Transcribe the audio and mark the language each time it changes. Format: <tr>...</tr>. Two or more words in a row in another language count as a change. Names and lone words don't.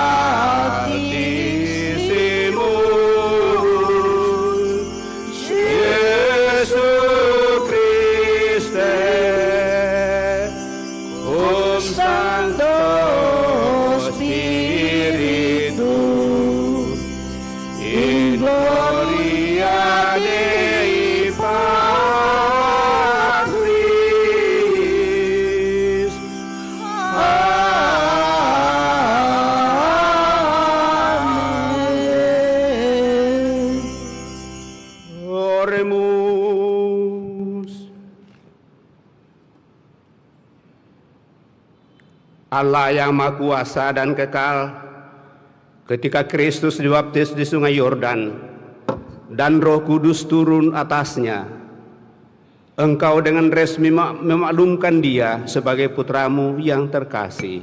<la>altissimus Iesu Christe cum Sancto Spiritu in gloria Dei Patris. Amen. Oremus.</la> <id>Allah yang Maha Kuasa dan kekal, ketika Kristus dibaptis di Sungai Yordan dan Roh Kudus turun atasnya, Engkau dengan resmi memaklumkan Dia sebagai putramu yang terkasih.</id>